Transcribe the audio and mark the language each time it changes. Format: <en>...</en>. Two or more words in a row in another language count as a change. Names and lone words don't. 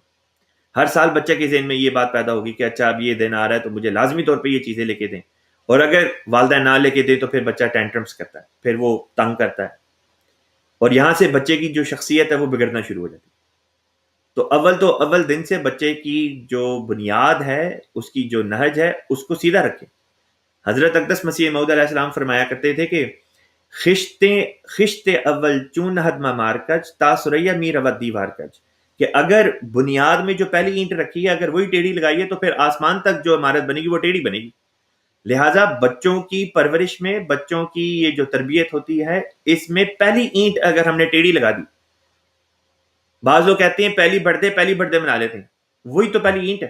<ur>ہر سال بچے کے ذہن میں یہ بات پیدا ہوگی کہ اچھا اب یہ دن آ رہا ہے تو مجھے لازمی طور پہ یہ چیزیں لے کے دیں، اور اگر والدہ نہ لے کے دے تو پھر بچہ ٹینٹرمس کرتا ہے، پھر وہ تنگ کرتا ہے، اور یہاں سے بچے کی جو شخصیت ہے وہ بگڑنا شروع ہو جاتی ہے۔ تو اول دن سے بچے کی جو بنیاد ہے، اس کی جو نہج ہے، اس کو سیدھا رکھیں۔ حضرت اقدس مسیح موعود علیہ السلام فرمایا کرتے تھے کہ</ur> <fa>خشتے اول چون نہد مار کج تا سریا می رود دیوار کج،</fa> <ur>کہ اگر بنیاد میں جو پہلی اینٹ رکھی ہے اگر وہی ٹیڑھی لگائی ہے تو پھر آسمان تک جو عمارت بنے گی وہ ٹیڑھی بنے گی۔ لہٰذا بچوں کی پرورش میں، بچوں کی یہ جو تربیت ہوتی ہے، اس میں پہلی اینٹ اگر ہم نے ٹیڑھی لگا دی بعض لوگ کہتے ہیں پہلی</ur> <en>birth day</en> <ur>منا لیتے ہیں، وہی تو پہلی اینٹ ہے.</ur>